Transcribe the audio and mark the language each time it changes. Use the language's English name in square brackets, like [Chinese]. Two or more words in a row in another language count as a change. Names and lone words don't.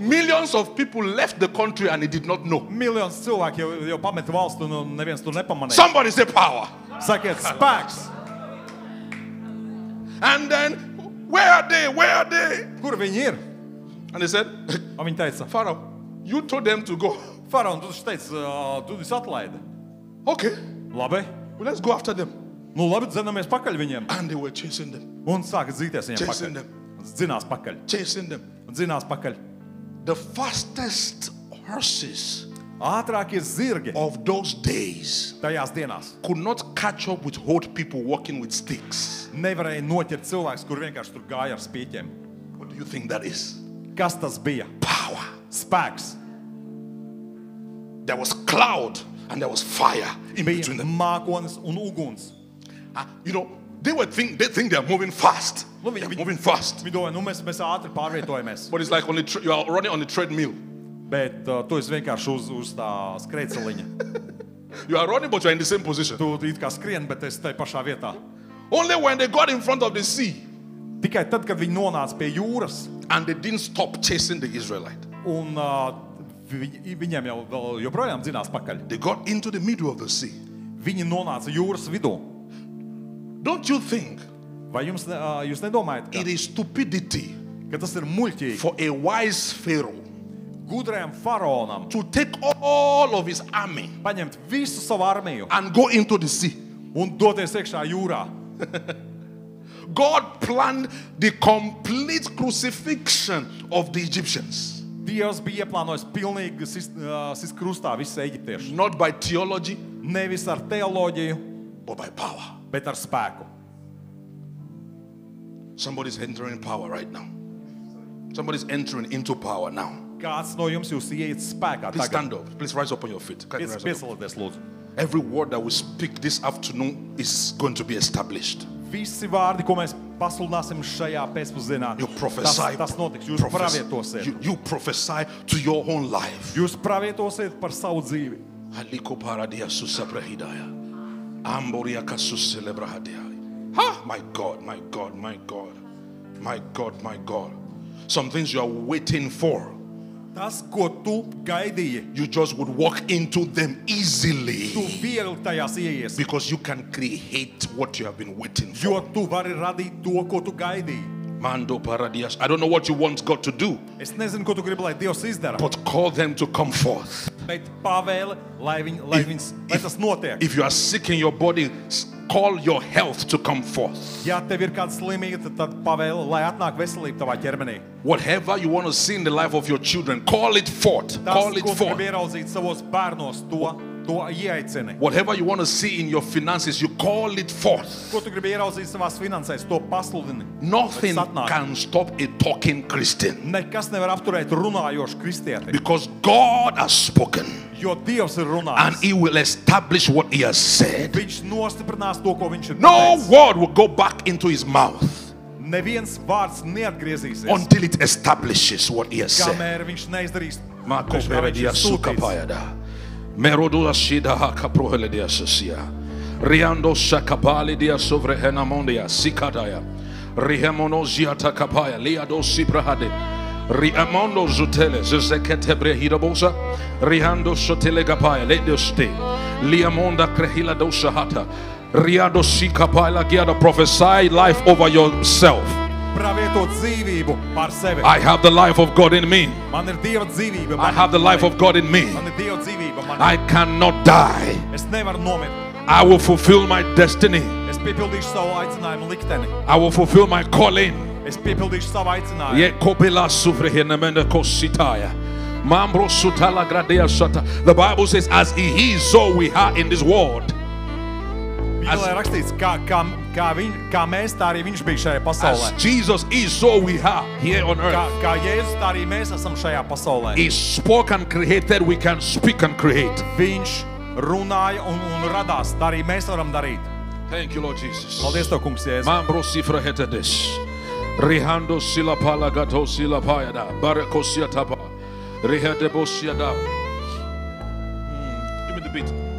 [English] Millions of people left the country and they did not know. [Latvian] Miljons cilvēku jau pameta valstu un neviens tur nepamanīja. [English] Somebody say power. [Latvian] Sakiet, spēks. [English] And then, where are they? Where are they? [Latvian] Kur viņi ir? [English] And they said, [Latvian] Un viņi teica, [English] Pharaoh, you told them to go. [Latvian] faraon, tu taču teici, tu viņus atlaidi. [English] Okay, [Latvian] Labi. [English] well, let's go after them. [Latvian] Nu labi, dzenamies pakaļ viņiem. [English] And they were chasing them, [Latvian] Un sāka dzīties viņiem [English] Chasing [Latvian] pakaļ. [English] them. [Latvian] Dzinās pakaļ. [English] chasing them. [Latvian] Un dzinās pakaļ. [English] The fastest horses [Latvian] Ātrākie zirgi [English] of those days [Latvian] tajās dienās [English] could not catch up with old people walking with sticks. [Latvian] nevarēja noķert cilvēks, kur vienkārši tur gāja ar spīķiem. [English] What do you think that is? [Latvian] Kas tas bija? [English] Power. [Latvian] Spēks. [English] There was cloud and there was fire in [Latvian] Bija [English] between them. [Latvian] mākonis un uguns. [English] You know, they think they're moving fast. [Latvian] Nu, [English] They're moving fast. [Latvian] Viņi domāja, nu mēs ātri pārvietojamies. [English] But it's like you are running on the treadmill. [Latvian] Bet tu esi vienkārši uz tā skrejceliņa. [English] You are running, but you are in the same position. [Latvian] Tu it kā skrien, bet esi tajā pašā vietā. [English] Only when they got in front of the sea [Latvian] Tikai tad, kad viņi nonāca pie jūras, [English] and they didn't stop chasing the Israelite. [Latvian] un viņiem jau joprojām dzinās pakaļ. [English] They got into the middle of the sea. [Latvian] Viņi nonāca jūras vidū. [English] Don't you think [Latvian] Vai jūs nedomājat, [English] it is stupidity [Latvian] ka tas ir muļķīgi [English] for a wise Pharaoh [Latvian] gudrajam faraonam [English] to take all of his army [Latvian] paņemt visu savu armiju [English] and go into the sea? [Latvian] un doties iekšā jūrā? [English] God planned the complete crucifixion of the Egyptians, [Latvian] Dievs bija ieplānojis pilnīgi sist krustā visus eģiptiešus. [English] not by theology, [Latvian] Nevis ar teoloģiju, [English] but by power. [Latvian] bet ar spēku. [English] Somebody's entering power right now. Somebody's entering into power now. [Latvian] Kāds no jums jūs ieiet spēkā [English] Please [Latvian] tagad? [English] stand up. Please rise up on your feet. Can you rise up? [Latvian] Piesalieties, lūdzu. [English] Every word that we speak this afternoon is going to be established. [Latvian] Visi vārdi, ko mēs pasludināsim šajā pēcpusdienā, [English] You prophesy. [Latvian] tas notiks. Jūs pravietosiet. [English] You prophesy to your own life. [Latvian] Jūs pravietosiet par savu dzīvi. Haliko paradia susabrahidaya. Amboria kasus celebrahadaya. Ha! [English] My God, my God, my God. My God, my God. Some things you are waiting for. [Latvian] Tas, ko tu gaidīji, [English] You just would walk into them [Latvian] tu [English] easily. [Latvian] viegli tajās ieies, [English] Because you can create what you have been waiting for. [Latvian] jo tu vari radīt to, ko tu gaidīji. Mando paradias. [English] I don't know what you want God to do, [Latvian] Es nezinu, ko tu gribi, lai Dievs izdara, [English] but call them to come forth. [Latvian] bet pavēle, lai tas notiek. [English] If you are sick in your body, call your health to come forth. [Latvian] Ja tev ir kāda slimība, tad pavēle, lai atnāk veselība tavā ķermenī. [English] Whatever you want to see in the life of your children, call it forth. [Latvian] Tas, [English] Call it [Latvian] ko tu [English] forth. [Latvian] gribi ieraudzīt savos bērnos, to ieaicini. [English] Whatever you want to see in your finances, you call it forth. [Latvian] Ko tu gribi ieraudzīt savās finansēs, to pasludini. [English] Nothing [Latvian] Tas atnāk. [English] can stop a talking Christian [Latvian] Nekas nevar apturēt runājošu kristieti, [English] because God has spoken [Latvian] jo Dievs ir [English] and [Latvian] runājis. [English] He will establish what He has said. [Latvian] Viņš nostiprinās to, ko viņš ir [English] No [Latvian] pateicis. [English] word will go back into His mouth [Latvian] Neviens vārds neatgriezīsies, [English] until it establishes what He has said. [Latvian] kamēr viņš neizdarīs Mako priekš kā viņš peredia ir sūtīts. sukapayada. Merodula shida hakaprohele dia sosia. Riando shakapali dia sovrehena mondia sikadaya. Rihemono ziata kapaya liado sibrahade. Riamondo zutele zezekete brehidabosa. Rihando sotele gapaya [English] let us stay. Liamonda krehila dosa hata. Riado sikapaya giada prophesy life over yourself. [Latvian] Pravietot dzīvību par sevi. [English] I have the life of God in me. [Latvian] Man ir Dieva dzīvība. [English] I have the life of God in me. [Latvian] Man ir Dieva dzīvība. [English] I cannot die. [Latvian] Es nevaru nomirt. [English] I will fulfill my destiny. [Latvian] Es piepildīšu savu aicinājumu likteni. [English] I will fulfill my calling. [Latvian] Es piepildīšu savu aicinājumu. Ye kopela sufrehenemende kositaya. Mambro sutala gradea sata. [English] The Bible says, as He is, so we are in this world. [Latvian] Bībelē rakstīts, kā mēs, tā arī viņš bija šajā pasaulē. [English] As Jesus is, so we are here on earth. [Latvian] Kā Jēzus, tā arī mēs esam šajā pasaulē. [English] He spoke and created, we can speak and create. [Latvian] Viņš runāja un radās, tā arī mēs varam darīt. [English] Thank you, Lord Jesus. [Latvian] Paldies Tev, kungs, Jēzus. Mambro sifrahetedes. Rihando silapala gato silapayada. Barakosiataba. Rihadebosiada. [English] Give me the beat.